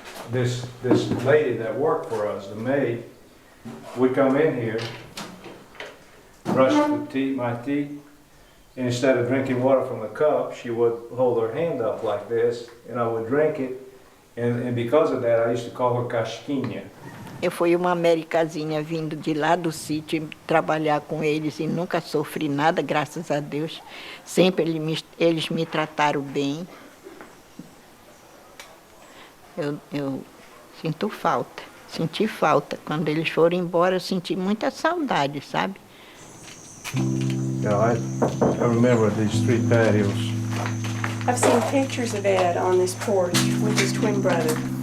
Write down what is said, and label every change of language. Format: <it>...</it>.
<en>This lady that worked for us, the maid, would come in here, brush my teeth, and instead of drinking water from the cup, she would hold her hand up like this, and I would drink it, and because of that, I used to call her Casquinha.</en> <pt>Eu fui uma americazinha vindo de lá do sítio trabalhar com eles e nunca sofri nada, graças a Deus. Sempre eles me trataram bem. Eu senti falta. Quando eles foram embora, eu senti muita saudade, sabe?</pt> <en>Yeah, I remember these 3 patios. I've seen pictures of Ed on this porch with his twin brother.</en>